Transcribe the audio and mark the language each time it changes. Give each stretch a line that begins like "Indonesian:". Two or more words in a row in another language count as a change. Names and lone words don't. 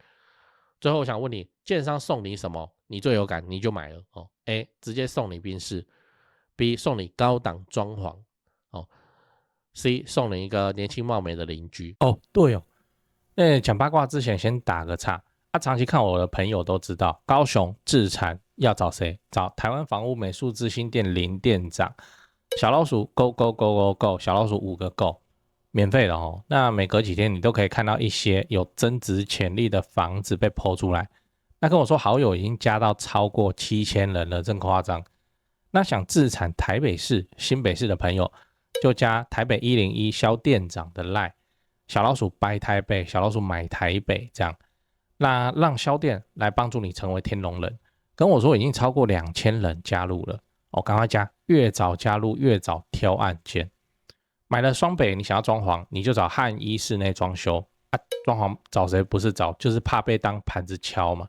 Chinese: 最後我想問你，建商送你什麼你最有感你就買了A 直接送你賓士， B 送你高檔裝潢C 送你一個年輕貌美的鄰居對講八卦之前先打個岔長期看我的朋友都知道，高雄置產要找誰？找台灣房屋美術之星店林店長，小老鼠
English: go go go go go，
Chinese: 小老鼠5個 go， 免費的那每隔幾天你都可以看到一些有增值潛力的房子被 po 出來。那跟我說好友已經加到超過7000人了，真誇張。那想置產台北市、新北市的朋友，就加台北101蕭店長的 LINE， 小老鼠 buy 台北，小老鼠買台北這樣。那讓銷店來幫助你成為天龍人。跟我說已經超過2000人加入了，趕快加，越早加入越早挑案件。買了雙北，你想要裝潢，你就找漢一室內裝修啊。裝潢找誰不是找，就是怕被當盤子敲嘛。